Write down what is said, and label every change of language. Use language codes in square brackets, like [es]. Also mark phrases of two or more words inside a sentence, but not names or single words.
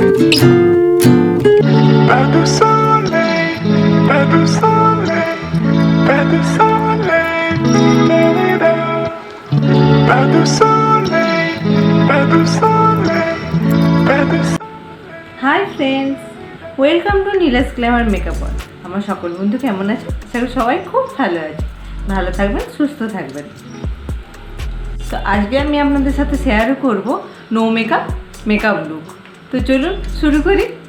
[fr] Pas de soleil, pas de soleil, pas de soleil, la-la-la. Pas de soleil, pas de soleil, pas de soleil. [en] Hi friends, welcome to Nila's Glamour Makeup World. [bn] আমার সকল বন্ধু কেমন আছে? সবাই খুব ভালো আছে, ভালো থাকবেন, সুস্থ থাকবেন। তো আজকে আমি আপনাদের সাথে শেয়ার করব [en] no makeup look. [bn] তো চলুন শুরু করি।